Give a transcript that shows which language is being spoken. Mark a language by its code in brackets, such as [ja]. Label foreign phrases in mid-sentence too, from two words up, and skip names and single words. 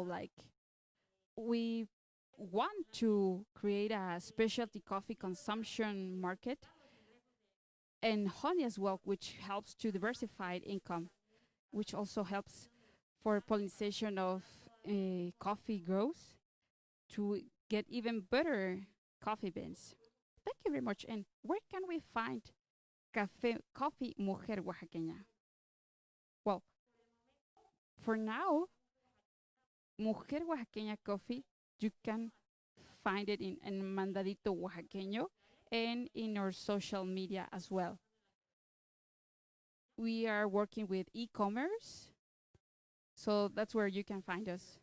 [en] Like, we want to create a specialty coffee consumption market and honey as well, which helps to diversify income, which also helps for pollination of coffee growth to get even better coffee beans. Thank you very much. And where can we find coffee Mujer Oaxaqueña? Well, for now, Mujer Oaxaqueña coffee, you can find it in Mandadito Oaxaqueño and in our social media as well. We are working with e-commerce, so that's where you can find us.